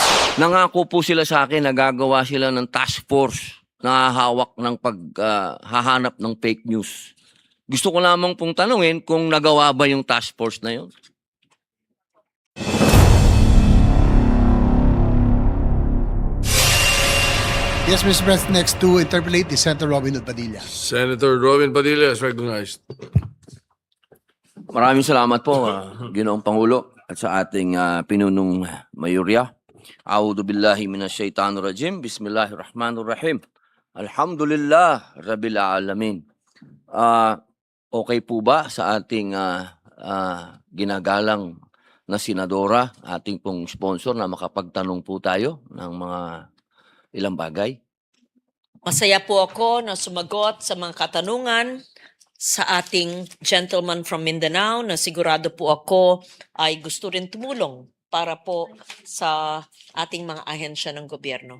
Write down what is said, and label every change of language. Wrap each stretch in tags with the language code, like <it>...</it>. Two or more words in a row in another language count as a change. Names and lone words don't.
<tl>Nangako po sila sa akin na gagawa sila ng</tl> <en>task force</en> <tl>na hahawak ng hahanap ng</tl> <en>fake news.</en> <tl>Gusto ko lamang pong tanungin kung nagawa ba yung</tl> <en>task force</en> <tl>na yun.</tl> <en>Yes, Mr. President, next to interpolate is Senator Robin Hood Padilla. Senator Robin Padilla is recognized.</en> <tl>Maraming salamat po, Ginoong Pangulo, at sa ating pinunong mayorya.</tl> <ar>أعوذ بالله من الشيطان الرجيم. بسم الله الرحمن الرحيم. الحمد لله رب العالمين.</ar> <tl>Okay po ba sa ating ginagalang na senadora, ating pong sponsor, na makapagtanong po tayo ng mga ilang bagay? Masaya po ako na sumagot sa mga katanungan sa ating</tl> <en>gentleman from Mindanao</en> <tl>na sigurado po ako ay gusto rin tumulong para po sa ating mga ahensya ng gobyerno.</tl>